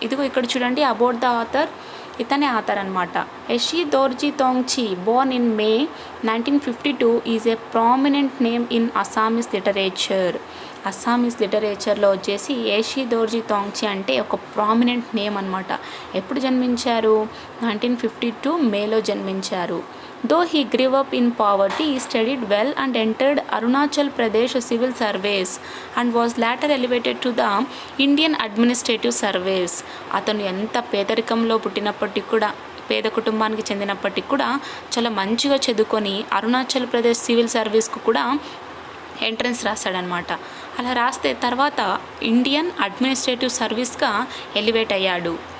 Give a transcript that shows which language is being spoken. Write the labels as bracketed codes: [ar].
[te] ఇదిగో ఇక్కడ చూడండి, [en] About the author. [te] ఇతనే ఆథర్ అనమాట. [en] Yeshe Dorje Thongchi, born in May 1952, is a prominent name in Assamese literature. [te] Assamese లిటరేచర్లో వచ్చేసి యషి దోర్జీ తోంగ్చి అంటే ఒక ప్రామినెంట్ నేమ్ అనమాట. ఎప్పుడు జన్మించారు? 1952 మేలో జన్మించారు. [en] Though he grew up in poverty, he studied well and entered Arunachal Pradesh Civil Service and was later elevated to the Indian Administrative Service. [te] అతను ఎంత పేదరికంలో పుట్టినప్పటికీ కూడా, పేద కుటుంబానికి చెందినప్పటికీ కూడా చాలా మంచిగా చదువుకొని అరుణాచల్ ప్రదేశ్ సివిల్ సర్వీస్కు కూడా ఎంట్రన్స్ రాశాడనమాట. అలా రాస్తే తర్వాత ఇండియన్ అడ్మినిస్ట్రేటివ్ సర్వీస్గా ఎలివేట్ అయ్యాడు.